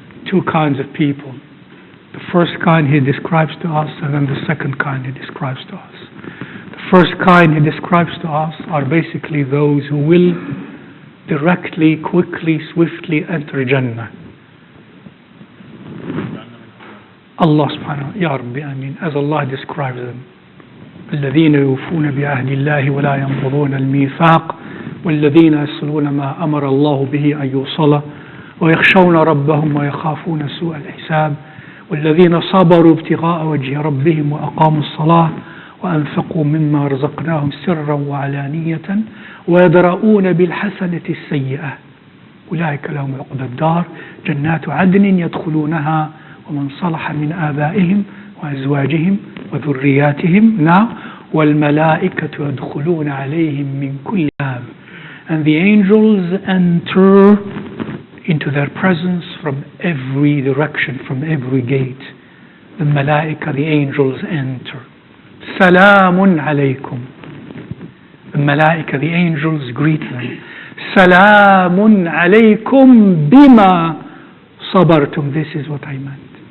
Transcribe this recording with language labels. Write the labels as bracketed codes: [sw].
[en] Two kinds of people. The first kind He describes to us, and then the second kind He describes to us. The first kind He describes to us are basically those who will directly, quickly, swiftly enter Jannah. Allah subhanahu wa ta'ala, Ya Rabbi, Ameen, as Allah describes them. [ar] الذين يوفون بعهد الله ولا ينقضون الميثاق والذين يصلون ما أمر الله به أن يوصل ويخشون ربهم ويخافون سوء الحساب والذين صبروا ابتغاء وجه ربهم وأقاموا الصلاة وأنفقوا مما رزقناهم سرا وعلانية ويدرؤون بالحسنة السيئة أولئك لهم عقبى الدار جنات عدن يدخلونها ومن صلح من آبائهم وأزواجهم وذرياتهم والملائكة يدخلون عليهم من كل باب. [en] And the angels enter into their presence from every direction, from every gate. The malaika, the angels, enter. [ar] Salamun alaykum. [en] The malaika, the angels, greet them. [ar] Salamun alaykum bima sabartum. [en] This is what I meant.